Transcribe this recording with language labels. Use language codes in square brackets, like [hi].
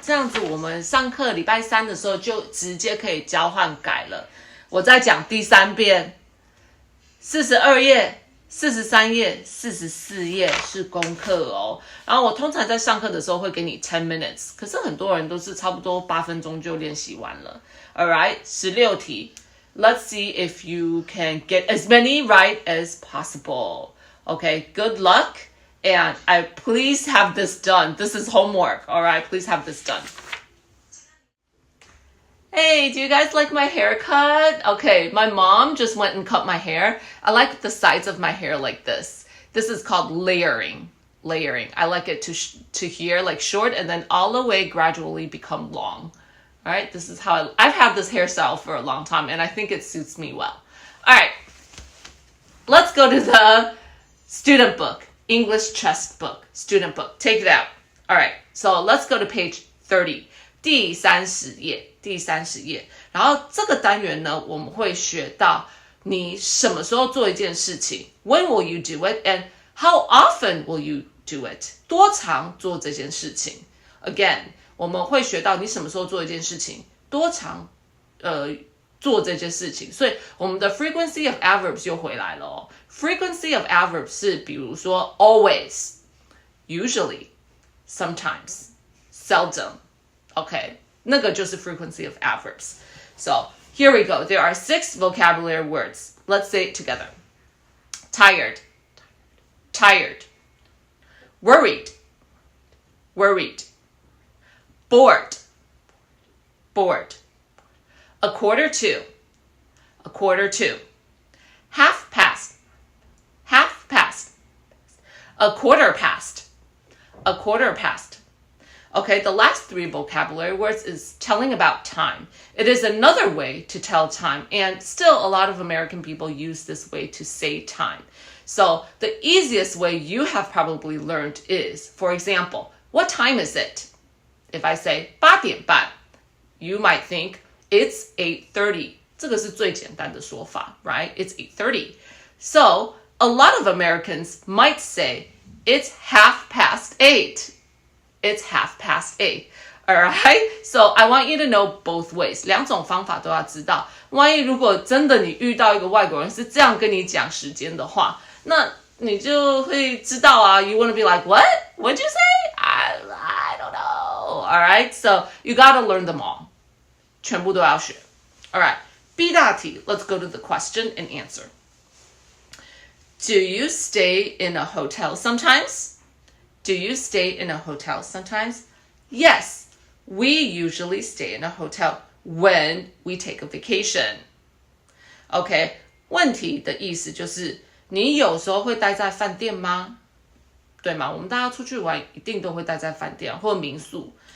[zh] 这样子我们上课礼拜三的时候就直接可以交换改了。我再讲第3遍。42页。 43页、44页是功课哦。然后我通常在上课的时候会给你10 minutes， 可是很多人都是差不多8分钟就练习完了。 [en] Alright, 16题。 Let's see if you can get as many right as possible. Okay, good luck. And please have this done. This is homework. Alright, please have this done. Hey, do you guys like my haircut? Okay, my mom just went and cut my hair. I like the sides of my hair like this. This is called layering. I like it to here, like short, and then all the way gradually become long. All right, this is how I've had this hairstyle for a long time, and I think it suits me well. All right, let's go to the student book, English chest book, student book. Take it out. All right, so let's go to page 30. [zh] 第30页，然后这个单元呢，我们会学到你什么时候做一件事情， [en] When will you do it and how often will you do it？ [zh] 多常做这件事情 ？Again， 我们会学到你什么时候做一件事情，多常做这件事情，所以我们的 frequency of adverbs 又回来了哦。 [en] Frequency of adverbs 是比如说 always, usually, sometimes, seldom。Okay, [zh] 那个就是 [en] frequency of adverbs. So here we go. There are 6 vocabulary words. Let's say it together. Tired, tired. Worried, worried. Bored, bored. A quarter to, a quarter to. Half past, half past. A quarter past, a quarter past. Okay, the last 3 vocabulary words is telling about time. It is another way to tell time, and still a lot of American people use this way to say time. So the easiest way you have probably learned is, for example, what time is it? If I say 8点半, you might think it's 8:30. [zh] 这个是最简单的说法, right? [en] It's 8:30. So a lot of Americans might say it's 8:30. It's 8:30. Alright, so I want you to know both ways. [zh] 两种方法都要知道。万一如果真的你遇到一个外国人是这样跟你讲时间的话，那你就会知道啊。 [en] You want to be like, what? What'd you say? I don't know. Alright, so you gotta learn them all. [zh] 全部都要学。 [en] Alright, B 大题. Let's go to the question and answer. Do you stay in a hotel sometimes? Do you stay in a hotel sometimes? Yes, we usually stay in a hotel when we take a vacation. [zh] OK, 问题的意思就是你有时候会待在饭店吗？对吗？我们大家出去玩一定都会待在饭店或民宿。